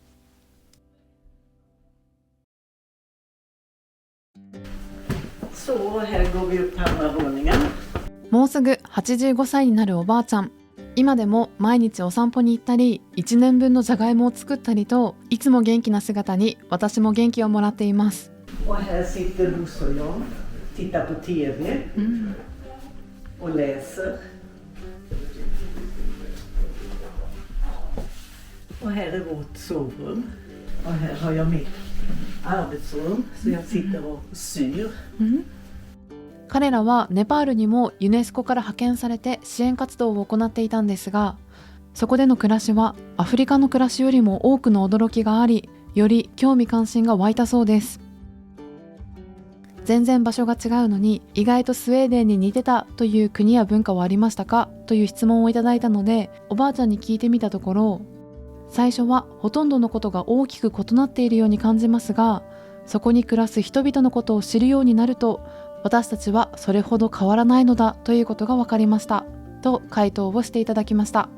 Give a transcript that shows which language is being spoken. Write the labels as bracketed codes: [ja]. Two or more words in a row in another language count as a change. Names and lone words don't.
[ja] もうすぐ85歳になるおばあちゃん。今でも毎日お散歩に行ったり、1年分のじゃがいもを作ったりと、いつも元気な姿に私も元気をもらっています。 [sv] Och här sitter Lusse och jag, tittar på TV och läser. Och här är vårt sovrum. Och här har jag mitt arbetsrum så jag sitter och syr. [ja] 彼らはネパールにもユネスコから派遣されて支援活動を行っていたんですが、そこでの暮らしはアフリカの暮らしよりも多くの驚きがあり、より興味関心が湧いたそうです。全然場所が違うのに意外とスウェーデンに似てたという国や文化はありましたかという質問をいただいたので、おばあちゃんに聞いてみたところ、最初はほとんどのことが大きく異なっているように感じますが、そこに暮らす人々のことを知るようになると、私たちはそれほど変わらないのだということが分かりましたと回答をしていただきました。